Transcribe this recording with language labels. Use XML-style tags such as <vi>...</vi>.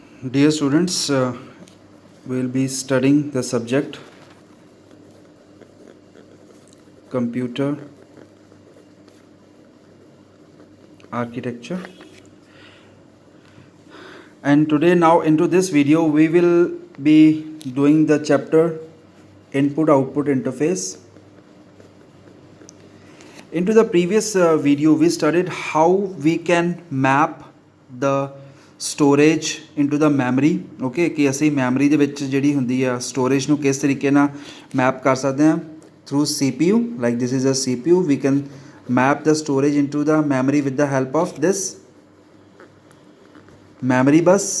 <en>Dear students, we will be studying the subject computer architecture, and today now into this video we will be doing the chapter input output interface. Into the previous video we studied how we can map the storage into the memory.</en> <pa>Okay, कि ਅਸੀਂ memory ਦੇ ਵਿੱਚ ਜਿਹੜੀ ਹੁੰਦੀ ਆ storage ਨੂੰ ਕਿਸ ਤਰੀਕੇ ਨਾਲ map ਕਰ ਸਕਦੇ ਹਾਂ</pa> <en>through CPU. Like this is a CPU, we can map the storage into the memory with the help of this memory bus.</en>